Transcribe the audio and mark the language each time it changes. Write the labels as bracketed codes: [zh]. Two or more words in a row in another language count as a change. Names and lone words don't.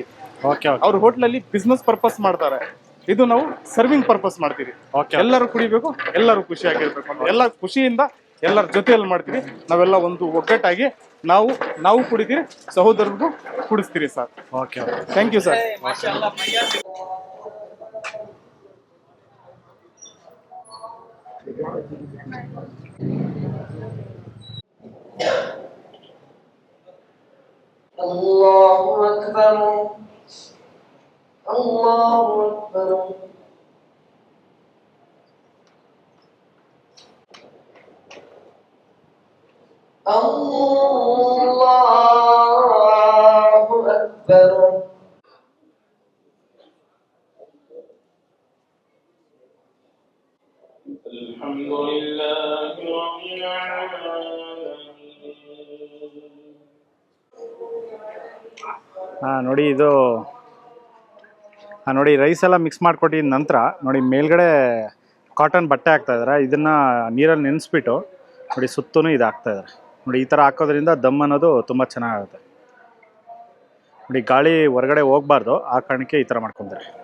[kn] ಅವ್ರ ಹೋಟ್ಲಲ್ಲಿ [en] business purpose [kn] ಮಾಡ್ತಾರೆ, ಇದು ನಾವು [en] serving purpose [kn] ಮಾಡ್ತೀವಿ. ಎಲ್ಲರೂ ಕುಡಿಬೇಕು, ಎಲ್ಲರೂ ಖುಷಿಯಾಗಿರ್ಬೇಕು ಅಂತ, ಎಲ್ಲ ಖುಷಿಯಿಂದ ಎಲ್ಲರ ಜೊತೆಯಲ್ಲಿ ಮಾಡ್ತೀವಿ. ನಾವೆಲ್ಲ ಒಂದು ಒಗ್ಗಟ್ಟಾಗಿ ನಾವು ಕುಡಿತೀರಿ, ಸಹೋದರರಿಗೂ ಕುಡಿಸ್ತೀರಿ ಸರ್. [en] Thank you sir. [ar] الله أكبر، الله أكبر. الله أكبر. الحمد لله رب العالمين. [kn] ನೋಡಿ ಇದು ನೋಡಿ ರೈಸ್ ಎಲ್ಲ ಮಿಕ್ಸ್ ಮಾಡ್ಕೊಟ್ಟಿದ ನಂತರ ನೋಡಿ ಮೇಲ್ಗಡೆ ಕಾಟನ್ ಬಟ್ಟೆ ಹಾಕ್ತಾ ಇದ್ದಾರೆ. ಇದನ್ನ ನೀರಲ್ಲಿ ನೆನೆಸ್ಬಿಟ್ಟು ನೋಡಿ ಸುತ್ತೂ ಇದು ಹಾಕ್ತಾ ಇದ್ದಾರೆ. ನೋಡಿ ಈ ಥರ ಹಾಕೋದ್ರಿಂದ ದಮ್ ಅನ್ನೋದು ತುಂಬ ಚೆನ್ನಾಗುತ್ತೆ. ನೋಡಿ ಗಾಳಿ ಹೊರಗಡೆ ಹೋಗ್ಬಾರ್ದು, ಆ ಕಾರಣಕ್ಕೆ ಈ ಥರ ಮಾಡ್ಕೊತಾರೆ.